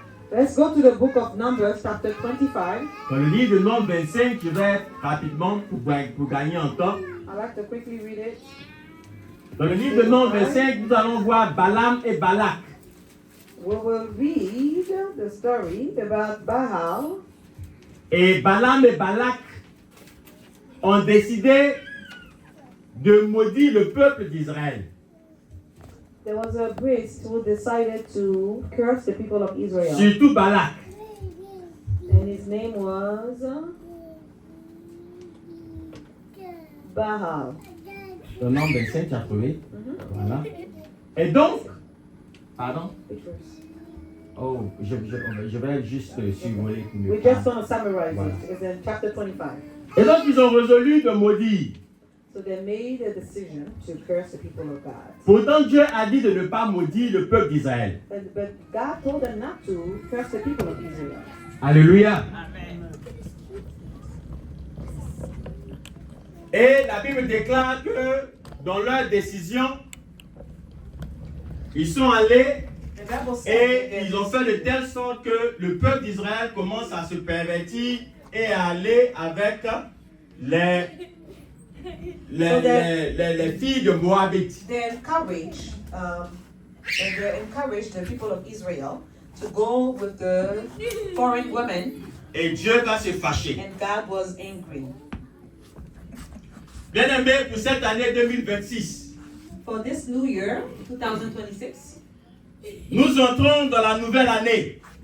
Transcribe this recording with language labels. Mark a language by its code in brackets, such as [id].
[en] Let's go to the book of Numbers, chapter 25. [fr] Dans le livre de Nombre 25, je vais rapidement pour gagner en temps. [en] I'd like to quickly read it. [fr] Dans le livre de Nombre 25, nous allons voir Balaam et Balak. [en] We will read the story about Baal. [fr] Et Balaam et Balak ont décidé de maudire le peuple d'Israël. [en] There was a priest who decided to curse the people of Israel. [fr] Surtout Balak. [en] And his name was Baal. [fr] Le Nombre 25, tu as trouvé? Voilà. Et donc, pardon? [en] Which verse? [fr] Oh, je vais juste survoler. [en] We just want to summarize [fr] Voilà. [en] it. It's in chapter 25. [fr] Et donc, ils ont résolu de maudire. [en] So they made a decision to curse the people of God. [fr] Pourtant, Dieu a dit de ne pas maudire le peuple d'Israël. [en] But God told them not to curse the people of Israel. [fr] Alléluia. Et la Bible déclare que dans leur décision, ils sont allés [en] The Bible says [fr] et ils ont fait de telle sorte que le peuple d'Israël commence à se pervertir et à aller avec les filles de Moabit. [en] they encouraged the people of Israel to go with the foreign women, [fr] Et Dieu va se fâcher. [en] and God was angry. [fr] Bien aimé, pour cette année 2026, [en] For this new year, 2026, [fr] nous entrons dans la nouvelle année.